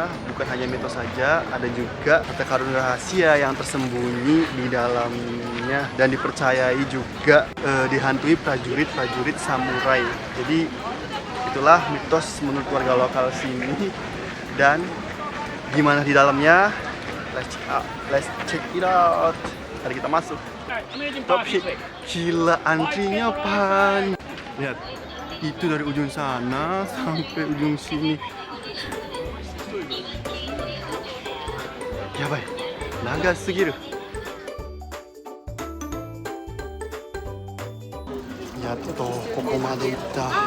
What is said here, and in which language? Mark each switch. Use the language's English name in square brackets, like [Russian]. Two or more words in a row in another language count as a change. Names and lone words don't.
[Indonesian] Bukan hanya mitos saja, ada juga harta karun rahasia yang tersembunyi di dalamnya, dan dipercayai juga dihantui prajurit-prajurit samurai. Jadi itulah mitos menurut warga lokal sini. Dan gimana di dalamnya? [English] Let's check it out. [Indonesian] Mari kita masuk. Tapi gila, antrinya panjang. Lihat, itu dari ujung sana sampai ujung sini. [Japanese] やばい、長すぎる. やっとここまで行った.